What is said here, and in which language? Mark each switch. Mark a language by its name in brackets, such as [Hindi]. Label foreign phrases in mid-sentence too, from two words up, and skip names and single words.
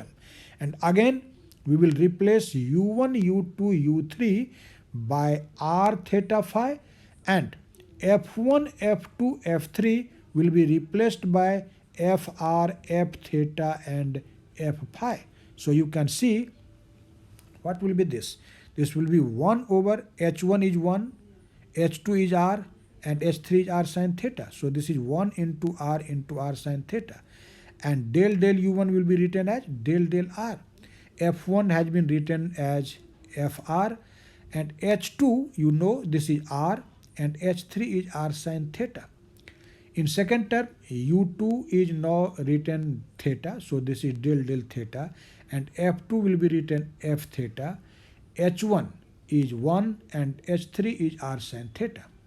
[English] And again, we will replace u1, u2, u3 by r theta phi, and f1, f2, f3 will be replaced by fr, f theta and f phi. So you can see what will be this. This will be 1 over h1 is 1, h2 is r and h3 is r sin theta. So this is 1 into r sin theta. And del del u1 will be written as del del r. f1 has been written as fr, and h2, you know, this is r, and h3 is r sin theta. In second term, u2 is now written theta, so this is del del theta, and f2 will be written f theta, h1 is 1 and h3 is r sin theta.